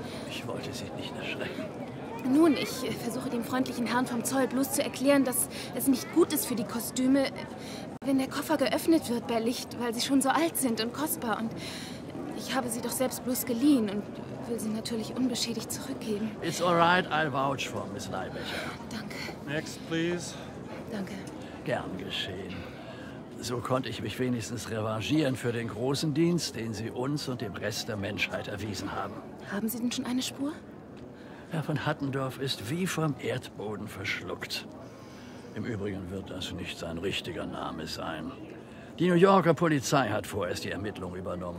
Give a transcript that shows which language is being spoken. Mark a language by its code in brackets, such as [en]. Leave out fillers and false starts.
[de] Ich wollte Sie nicht erschrecken. Nun, ich versuche dem freundlichen Herrn vom Zoll bloß zu erklären, dass es nicht gut ist für die Kostüme, wenn der Koffer geöffnet wird bei Licht, weil sie schon so alt sind und kostbar. Und ich habe sie doch selbst bloß geliehen und will sie natürlich unbeschädigt zurückgeben. [en] It's all right, I'll vouch for Miss Leibecher. [de] Danke. [en] Next, please. [de] Danke. Gern geschehen. So konnte ich mich wenigstens revanchieren für den großen Dienst, den Sie uns und dem Rest der Menschheit erwiesen haben. Haben Sie denn schon eine Spur? Herr von Hattendorf ist wie vom Erdboden verschluckt. Im Übrigen wird das nicht sein richtiger Name sein. Die New Yorker Polizei hat vorerst die Ermittlungen übernommen.